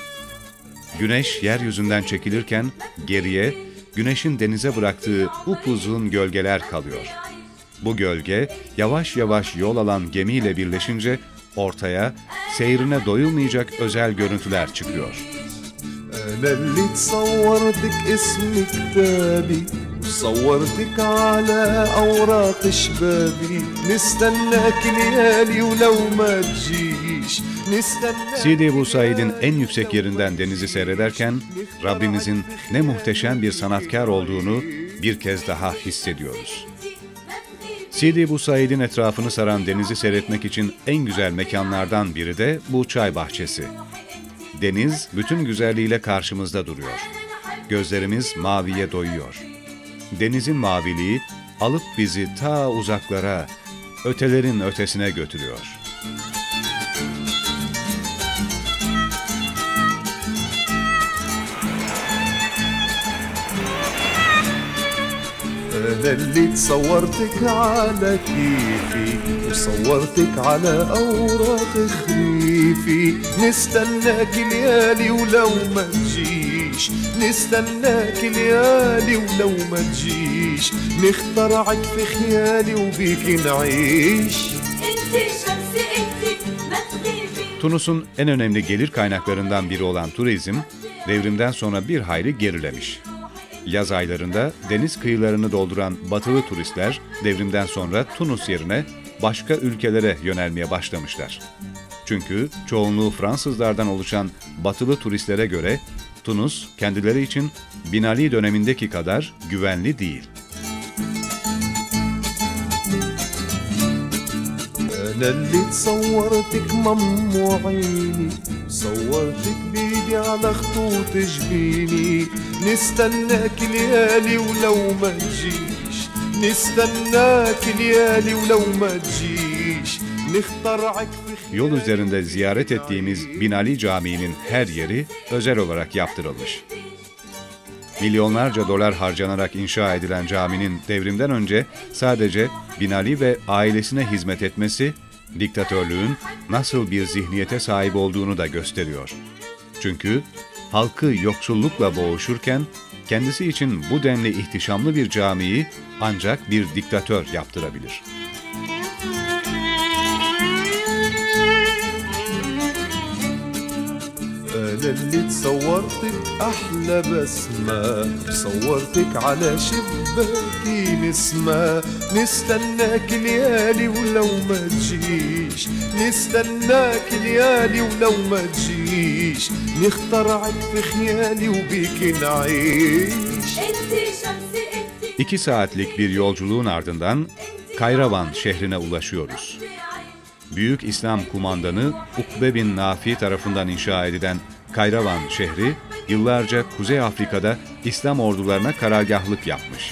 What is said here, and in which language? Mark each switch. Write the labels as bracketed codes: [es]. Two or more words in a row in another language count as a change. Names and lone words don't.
[tr] Güneş yeryüzünden çekilirken geriye güneşin denize bıraktığı upuzun gölgeler kalıyor. Bu gölge yavaş yavaş yol alan gemiyle birleşince ortaya seyrine doyulmayacak özel görüntüler çıkıyor. [ar] صورتك على أوراق شبابي نستناك ليالي ولو ما تجيش [tr] Sidi Bu Said'in en yüksek yerinden denizi seyrederken Rabbimizin ne muhteşem bir sanatkar olduğunu bir kez daha hissediyoruz. Sidi Bu Said'in etrafını saran denizi seyretmek için en güzel mekanlardan biri de bu çay bahçesi. Deniz bütün güzelliğiyle karşımızda duruyor. Gözlerimiz maviye doyuyor. Denizin maviliği alıp bizi ta uzaklara, ötelerin ötesine götürüyor. [ar] أنا اللي تصورتك على كيفي وصورتك على أوراق خريفي نستناك ليالي ولو ما تجيش تجيش نستناك ليالي ولو ما تجيش نخترعك في خيالي وبيك نعيش. [tr] Tunus'un en önemli gelir kaynaklarından biri olan turizm, devrimden sonra bir hayli gerilemiş. Yaz aylarında deniz kıyılarını dolduran batılı turistler devrimden sonra Tunus yerine başka ülkelere yönelmeye başlamışlar. Çünkü çoğunluğu Fransızlardan oluşan batılı turistlere göre Tunus kendileri için Bin Ali dönemindeki kadar güvenli değil. [ar] أنا اللي تصورتك ممو عيني صورتك بيدي على خطوط جبيني نستناك ليالي ولو ما تجيش نستناك ليالي ولو ما تجيش نخترعك في [tr] Yol üzerinde ziyaret ettiğimiz Bin Ali Camii'nin her yeri özel olarak yaptırılmış. Milyonlarca dolar harcanarak inşa edilen caminin devrimden önce sadece Bin Ali ve ailesine hizmet etmesi, diktatörlüğün nasıl bir zihniyete sahip olduğunu da gösteriyor. Çünkü halkı yoksullukla boğuşurken kendisi için bu denli ihtişamlı bir camiyi ancak bir diktatör yaptırabilir. [ar] أنا اللي تصورتك أحلى بسمة صورتك على شباكي نسمة نستناك ليالي ولو ما تجيش نستناك ليالي ولو ما تجيش نخترعك في خيالي وبيك نعيش. [tr] 2 saatlik bir yolculuğun ardından Kayravan şehrine ulaşıyoruz. Büyük İslam kumandanı Ukbe bin Nafi tarafından inşa edilen Kayravan şehri, yıllarca Kuzey Afrika'da İslam ordularına karargahlık yapmış.